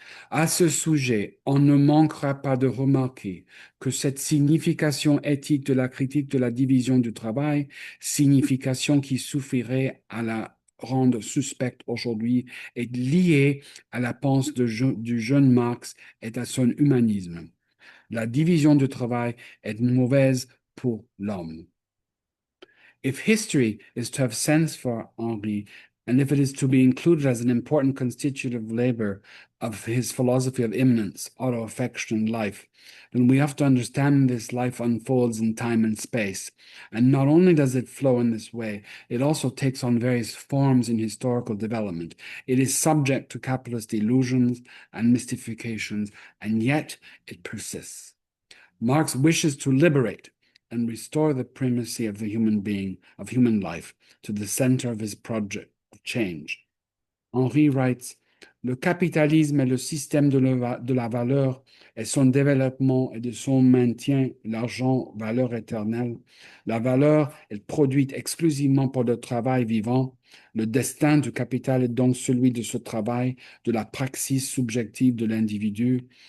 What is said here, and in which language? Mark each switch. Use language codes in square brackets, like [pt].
[fr] À ce sujet, on ne manquera pas de remarquer que cette signification éthique de la critique de la division du travail, signification qui suffirait à la rendre suspecte aujourd'hui, est liée à la pensée du jeune Marx et à son humanisme. La division du travail est mauvaise pour l'homme. [en] If history is to have sense for Henri, and if it is to be included as an important constitutive labor of his philosophy of immanence, auto-affection, and life, then we have to understand this life unfolds in time and space. And not only does it flow in this way, it also takes on various forms in historical development. It is subject to capitalist illusions and mystifications, and yet it persists. Marx wishes to liberate and restore the primacy of the human being, of human life, to the center of his project of change. Henri writes, [fr] le capitalisme est le système de la valeur et son développement et de son maintien, l'argent, valeur éternelle. La valeur est produite exclusivement pour le travail vivant. Le destin du capital est donc celui de ce travail, de la praxis subjective de l'individu.